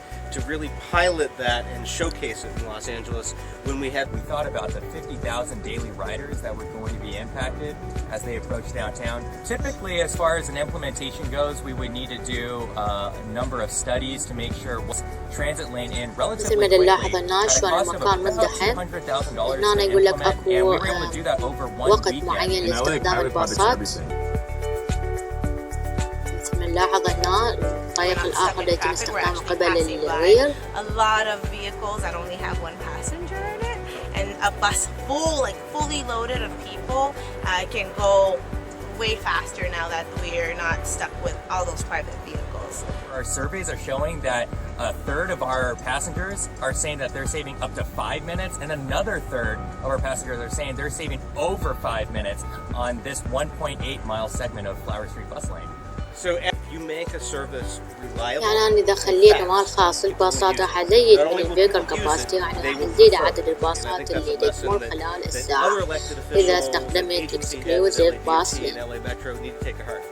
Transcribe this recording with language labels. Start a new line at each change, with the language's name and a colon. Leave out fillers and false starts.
English: To really pilot that and showcase it in Los Angeles when we thought about the 50,000 daily riders that were going to be impacted as they approach downtown. Typically, as far as an implementation goes, we would need to do a number of studies to make sure transit lane in relatively quickly.
Arabic: نلاحظ الناس شلون المكان مزدحم. هنا يقول لك أكو وقت معين لاستخدام الباصات. نلاحظ هنا الطريق الآخر اللي يتم استخدامه قبل الرير.
English: A lot of vehicles that only have one passenger in it, and a bus fully loaded of people can go way faster now that we're not stuck with all those private vehicles. Our surveys are showing that a third of our passengers are saying that they're saving up to 5 minutes, and another third of our passengers are saying they're saving over 5 minutes on this 1.8-mile segment of Flower Street bus lane. So you make a service reliable.
Arabic: يعني أنا إذا خليت مال خاص الباصات راح أزيد من الفيكل كاباسيتي، يعني راح نزيد عدد الباصات اللي تمر خلال الساعة إذا استخدمت
English: exclusive bus lane.